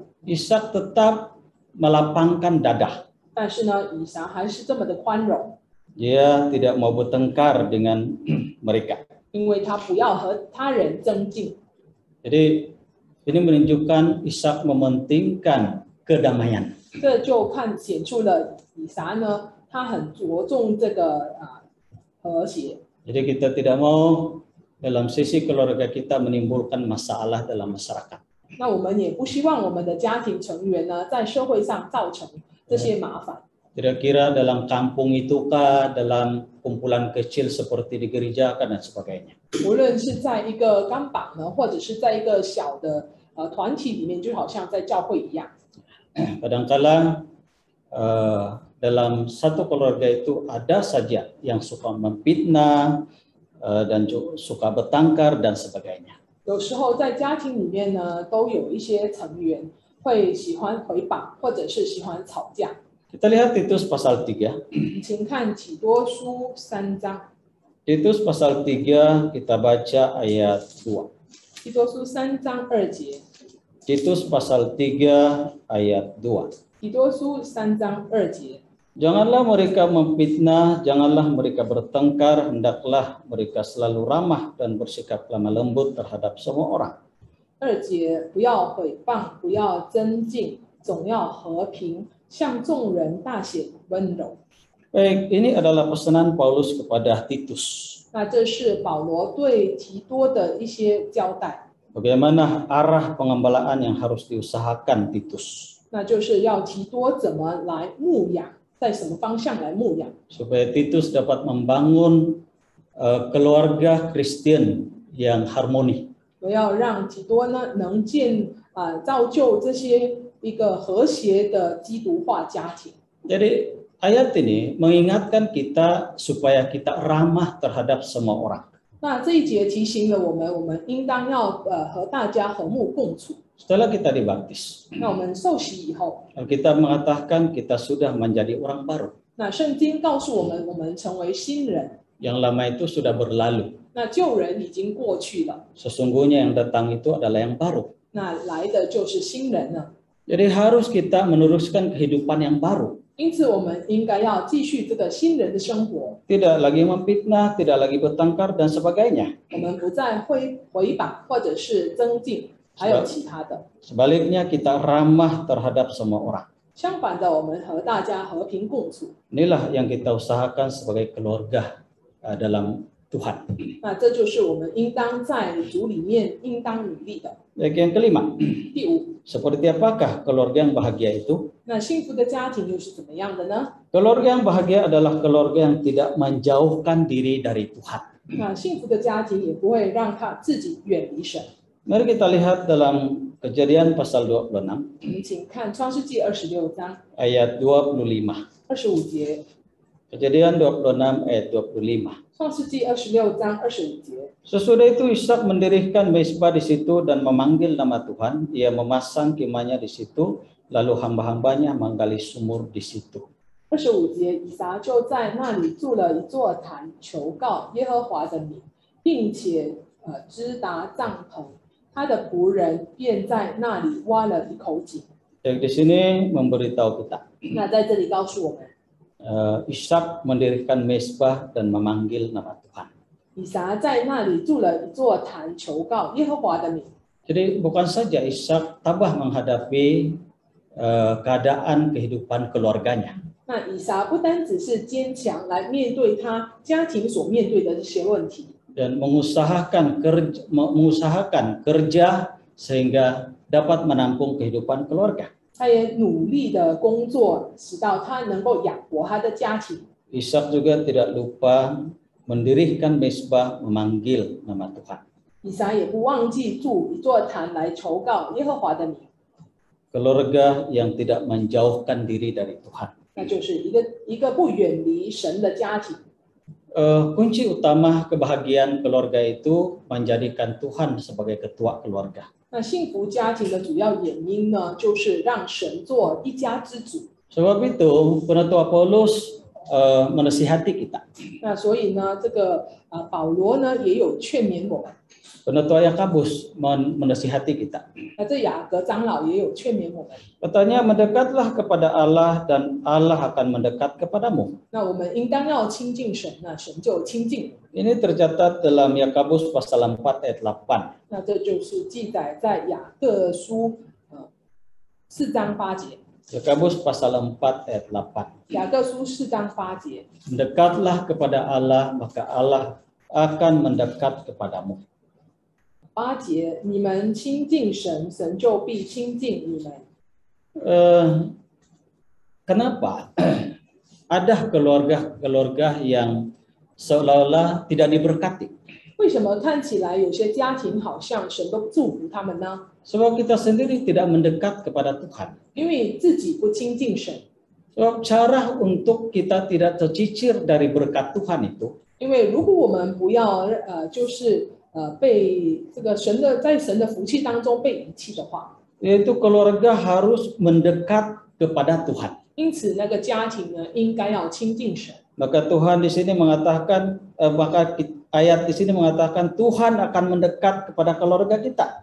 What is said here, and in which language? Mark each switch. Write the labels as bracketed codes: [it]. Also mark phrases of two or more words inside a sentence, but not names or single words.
[ms] Ishak tetap melapangkan dada. [zh] 但是呢以撒还是这么的宽容， [ms] Dia tidak mau bertengkar dengan mereka. [zh] 因为他不要和他人争竞。 [ms] Jadi ini menunjukkan Ishak mementingkan kedamaian. [zh] 这就显出了以撒呢，他很着重这个和谐。 [ms] Jadi kita tidak mau dalam sisi keluarga kita menimbulkan masalah dalam masyarakat. [zh] 那我们也不希望我们的家庭成员呢，在社会上造成这些麻烦。 [ms] Kira-kira dalam kampung itukah, dalam kumpulan kecil seperti di gereja kan dan sebagainya. [zh] 无论是在一个钢板呢，或者是在一个小的团体里面，就好像在教会一样。 [ms] Kadangkala dalam satu keluarga itu ada saja yang suka memfitnah dan suka bertengkar dan sebagainya. [zh] 有时候在家庭里面呢，都有一些成员会喜欢回谤，或者是喜欢吵架。 [ms] Kita lihat Titus pasal 3. [zh] 请看提多书3章。 [ms] Titus pasal 3 kita baca ayat 2. [zh] 提多书3章2节。 [ms] Titus pasal 3 ayat 2. [zh] 提多书3章2节。 [ms] Janganlah mereka memfitnah, janganlah mereka bertengkar, hendaklah mereka selalu ramah dan bersikap lemah lembut terhadap semua orang. [zh] 2 节，不要毁谤，不要争竞，总要和平，向众人大显温柔。 [ms] Baik, ini adalah pesanan Paulus kepada Titus. [zh] 那这是保罗对提多的一些交代。 [ms] Bagaimana arah pengembalaan yang harus diusahakan Titus? [zh] 那就是要提多怎么来牧养，在什么方向来牧养， [ms] Supaya Titus dapat membangun keluarga Kristen yang harmoni. [zh] 我要让提多呢能造就这些一个和谐的基督化家庭。 [ms] Jadi ayat ini mengingatkan kita supaya kita ramah terhadap semua orang. [zh] 那这一节提醒了我们应当要和大家和睦共处。 [ms] Setelah kita dibaptis, [zh] 那我们受洗以后， [ms] Alkitab mengatakan kita sudah menjadi orang baru. [zh] 那圣经告诉我们成为新人， [ms] Yang lama itu sudah berlalu. [zh] 那旧人已经过去了， [ms] Sesungguhnya yang datang itu adalah yang baru. [zh] 那来的就是新人了。 [ms] Jadi harus kita meneruskan kehidupan yang baru. [zh] 因此，我们应该要继续这个新人的生活。 [ms] Tidak lagi memfitnah, tidak lagi bertengkar dan sebagainya. [zh] 我们不再回谤或者是增进，还有其他的。 [ms] Sebaliknya kita ramah terhadap semua orang. [zh] 相反的，我们和大家和平共处。 [ms] Inilah yang kita usahakan sebagai keluarga dalam Tuhan. [zh] 那这就是我们应当在主里面应当努力的。 [ms] Baik, yang kelima, [zh] 第五， [ms] seperti apakah keluarga yang bahagia itu? [zh] 那幸福的家庭又是怎么样的呢？ [ms] Keluarga yang bahagia adalah keluarga yang tidak menjauhkan diri dari Tuhan. [zh] 那幸福的家庭也不会让他自己远离神。 [ms] Mari kita lihat dalam Kejadian pasal 26 [zh] 我们请看创世纪26章 [ms] ayat 25. [zh] 25节。 [ms] Kejadian 26 ayat 25. [zh] 创世纪26章25节。 [ms] Sesudah itu Ishak mendirikan mezbah di situ dan memanggil nama Tuhan. Ia memasang kemahnya di situ, lalu hamba-hambanya menggali sumur di situ. [zh] 25 节，以撒就在那里筑了一座坛，求告耶和华的名，并且支搭帐篷。他的仆人便在那里挖了一口井。 [ms] Jadi di sini memberitahu kita, [zh] 那在这里告诉我们， [ms] Ishak mendirikan mezbah dan memanggil nama Tuhan. [zh] 以撒在那里筑了一座坛，求告耶和华的名。 [ms] Jadi bukan saja Ishak tabah menghadapi keadaan kehidupan keluarganya. [zh] 那以撒不单只是坚强来面对他家庭所面对的这些问题， [ms] Dan mengusahakan kerja sehingga dapat menampung kehidupan keluarga. [zh] 他也努力的工作，使到他能够养活他的家庭。 [ms] Ishak juga tidak lupa mendirikan mezbah memanggil nama Tuhan. [zh] 以撒也不忘记筑一座坛来求告耶和华的名。 [ms] keluarga yang tidak menjauhkan diri dari Tuhan. [zh] 那就是一个不远离神的家庭。 [ms] Kunci utama kebahagiaan keluarga itu menjadikan Tuhan sebagai ketua keluarga. [zh] 那幸福家庭的主要原因呢，就是让神做一家之主。 [ms] Sebab itu penutua Paulus menasihati kita. [zh] 那所以呢，这个保罗呢也有劝勉我们。 [ms] Penutua Yakobus menasihati kita. [zh] 那这雅各长老也有劝勉我们。 [ms] Katanya mendekatlah kepada Allah dan Allah akan mendekat kepadamu. [zh] 那我们应当要亲近神，那神就亲近。 [ms] Ini tercatat dalam Yakobus pasal 4 ayat 8. [zh] 那这就是记载在雅各书4章8节。 [ms] Yakobus pasal 4 ayat 8. [zh] 雅各书4章8节。 [ms] Mendekatlah kepada Allah, maka Allah akan mendekat kepadamu. [zh] 8 节，你们亲近神，神就必亲近你们。 [ms] Kenapa ada keluarga-keluarga yang seolah-olah tidak diberkati? [zh] 为什么看起来有些家庭好像神都不祝福他们呢？ [ms] Sebab kita sendiri tidak mendekat kepada Tuhan. [zh] 因为自己不亲近神。 [ms] Sebab cara untuk kita tidak tercicir dari berkat Tuhan itu, [zh] 因为如果我们不要被这个在神的福气当中被遗弃的话， [ms] yaitu keluarga harus mendekat kepada Tuhan. [zh] 因此那个家庭呢应该要亲近神。 [ms] Maka Tuhan di sini mengatakan, ayat di sini mengatakan Tuhan akan mendekat kepada keluarga kita.